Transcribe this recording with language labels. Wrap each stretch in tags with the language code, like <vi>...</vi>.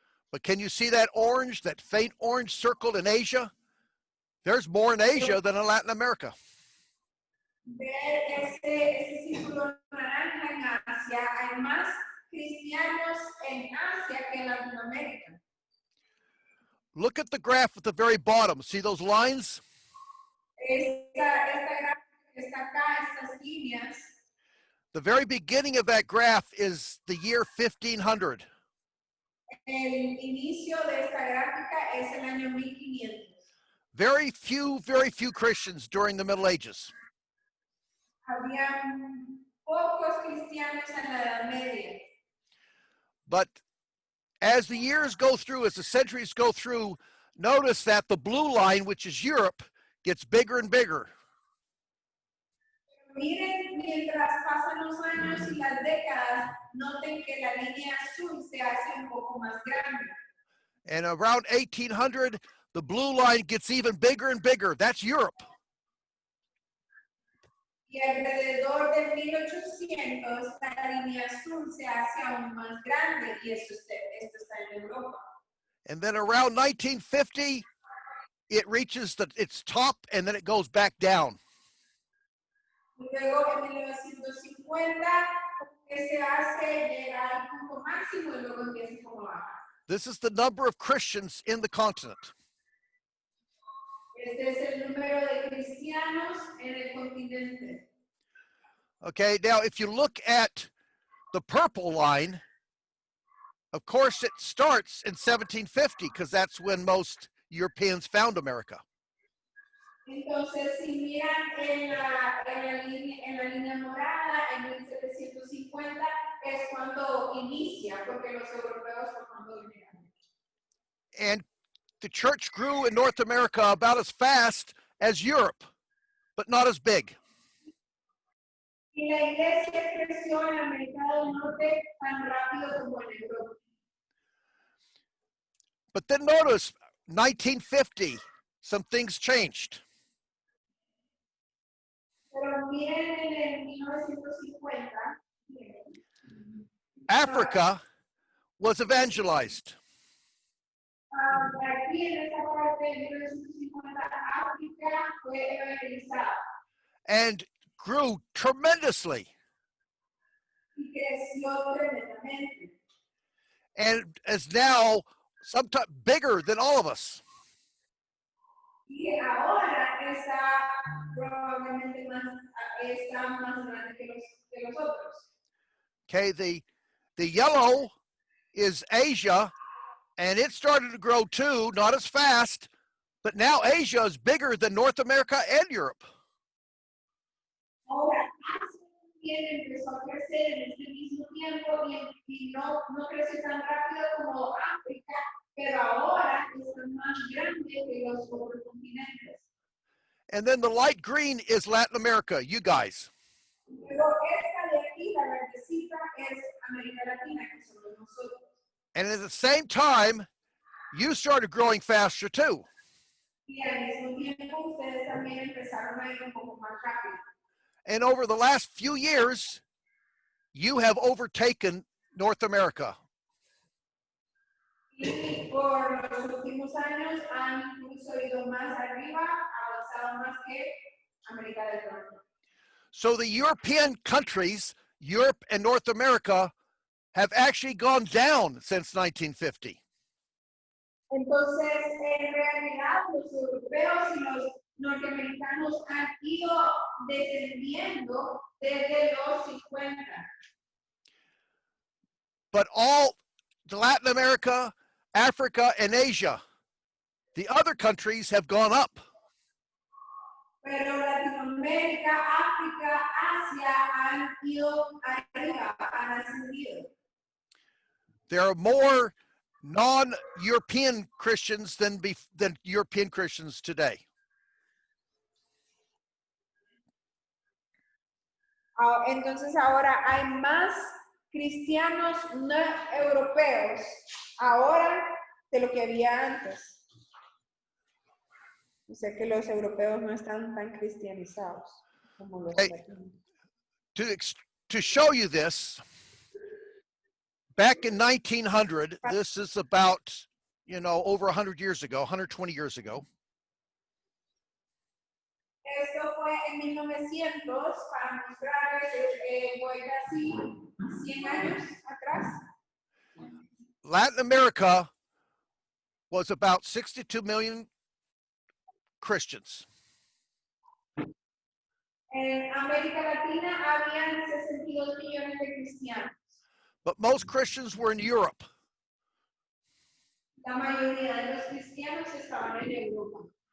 <en>But can you see that orange, that faint orange circle in Asia? There's more in Asia than in Latin America.</en> <es>Ver ese círculo naranja en Asia, hay más cristianos en Asia que en Latinoamérica.</es> <en>Look at the graph at the very bottom. See those lines?</en> <es>Esta gráfica que está acá, estas líneas,</es> <en>The very beginning of that graph is the year 1500.</en> <es>el inicio de esta gráfica es el año 1500.</es> <en>Very few Christians during the Middle Ages.</en> <es>Había pocos cristianos en la Edad Media.</es> <en>But as the years go through, as the centuries go through, notice that the blue line, which is Europe, gets bigger and bigger.</en> <es>Miren, mientras pasan los años y las décadas, noten que la línea azul se hace un poco más grande.</es> <en>And around 1800, the blue line gets even bigger and bigger. That's Europe.</en> <es>Y alrededor de 1800, la línea azul se hace aún más grande y esto está en Europa.</es> <en>And then around 1950, it reaches its top and then it goes back down.</en> <es>Y luego en 1950, se hace llegar al punto máximo y luego empieza como baja.</es> <en>This is the number of Christians in the continent.</en> <es>Este es el número de cristianos en el continente.</es> <en>Okay, now if you look at the purple line, of course it starts in 1750 because that's when most Europeans found America.</en> <es>Entonces, si miran en la línea morada, en 1750, es cuando inicia, porque los europeos fue cuando vinieron.</es> <en>And the church grew in North America about as fast as Europe, but not as big.</en> <es>Y la iglesia creció en América del Norte tan rápido como en Europa.</es> <en>But then notice, 1950, some things changed.</en> <es>Pero miren en el 1950,</es> <en>Africa was evangelized.</en> <es>aquí en esta parte de 1950, hasta África fue evangelizada</es> <en>and grew tremendously.</en> <es>y creció tremendamente.</es> <en>And is now sometimes bigger than all of us.</en> <es>Y ahora está probablemente está más grande que los otros.</es> <en>Okay, the yellow is Asia, and it started to grow too, not as fast, but now Asia is bigger than North America and Europe.</en> <es>Ahora, Asia también empezó a crecer en este mismo tiempo y no creció tan rápido como África, pero ahora está más grande que los otros continentes.</es> <en>And then the light green is Latin America, you guys.</en> <es>Luego esta de aquí, la verdecita, es América Latina, que somos nosotros.</es> <en>And at the same time, you started growing faster too.</en> <es>Y al mismo tiempo, ustedes también empezaron a ir un poco más rápido.</es> <en>And over the last few years, you have overtaken North America.</en> <es>Y por los últimos años han incluso ido más arriba, avanzado más que América del Norte.</es> <en>So the European countries, Europe and North America, have actually gone down since 1950.</en> <es>Entonces, en realidad, los europeos y los norteamericanos han ido descendiendo desde los 50.</es> <en>But all Latin America, Africa, and Asia, the other countries have gone up.</en> <es>Pero Latinoamérica, África, Asia han ido arriba, han ascendido.</es> <en>There are more non-European Christians than European Christians today.</en> <es>Entonces ahora hay más cristianos no europeos ahora de lo que había antes. O sea que los europeos no están tan cristianizados como los latinos.</es> <en>To show you this, back in 1900, this is about, over 100 years ago, 120 years ago.</en> <es>Esto fue en 1900 para mostrarles, voy casi 100 años atrás.</es> <en>Latin America was about 62 million Christians.</en> <es>En América Latina habían 62 millones de cristianos.</es> <en>But most Christians were in Europe.</en> <es>La mayoría de los cristianos estaban en Europa.</es>